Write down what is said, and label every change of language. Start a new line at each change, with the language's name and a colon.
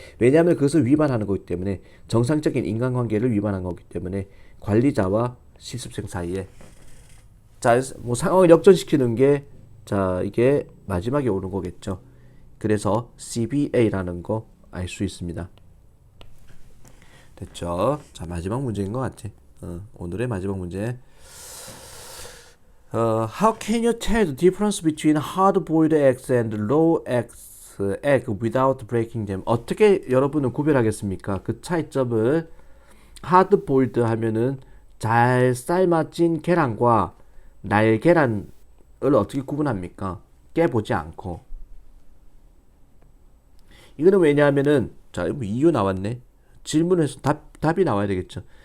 Korean: 왜냐하면 그것을 위반하는 거기 때문에, 정상적인 인간관계를 위반한 거기 때문에, 관리자와 실습생 사이에, 자, 뭐 상황을 역전시키는 게, 자, 이게 마지막에 오는 거겠죠. 그래서 CBA라는 거 알 수 있습니다. 됐죠? 자, 마지막 문제인 것 같아. 오늘의 마지막 문제.
English: How can you tell the difference between hard-boiled eggs and raw egg without breaking them?
Korean: 어떻게 여러분은 구별하겠습니까? 그 차이점을. hard-boiled 하면은 잘 삶아진 계란과 날계란을 어떻게 구분합니까? 깨보지 않고. 이거는 왜냐하면은, 자, 이유 나왔네. 질문에서 답이 나와야 되겠죠.